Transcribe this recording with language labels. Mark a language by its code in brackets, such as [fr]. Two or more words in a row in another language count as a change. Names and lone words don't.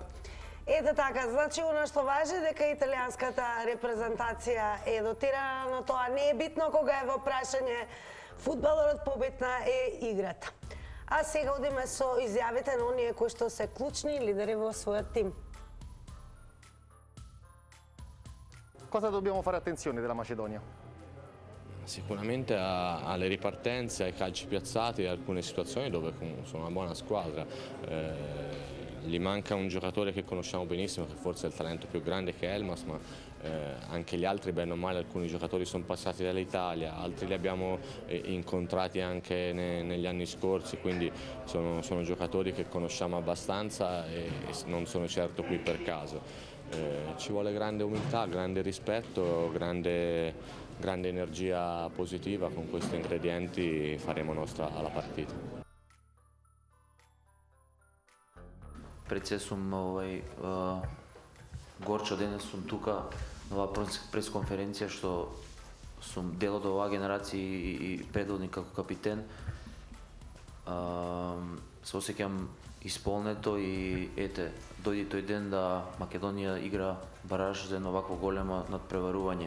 [mk] Ете така, значи она што важи дека италијанската репрезентација е дотирана, но тоа не е битно кога е во прашање фудбалот, побитна е играта. А сега одиме со изјавите на оние кои што се клучни лидери во својот тим. [it] Cosa dobbiamo fare attenzione della Macedonia? Sicuramente alle ripartenze, ai calci piazzati e alcune situazioni dove sono una buona squadra. Gli manca un giocatore che conosciamo benissimo, che forse è il talento più grande che è Elmas, ma anche gli altri, bene o male, alcuni giocatori sono passati dall'Italia, altri li abbiamo incontrati anche negli anni scorsi, quindi sono giocatori che conosciamo abbastanza e non sono certo qui per caso. Ci vuole grande umiltà, grande rispetto, grande energia positiva. Con questi ingredienti faremo nostra la partita. [mk] Пред се сум горчо денес сум тука на оваа пресконференција што сум дел од оваа генерација и предводник како капитен. Се осеќам исполнето и ете, дојде тој ден да Македонија игра бараж за едно вакво големо надпреварување.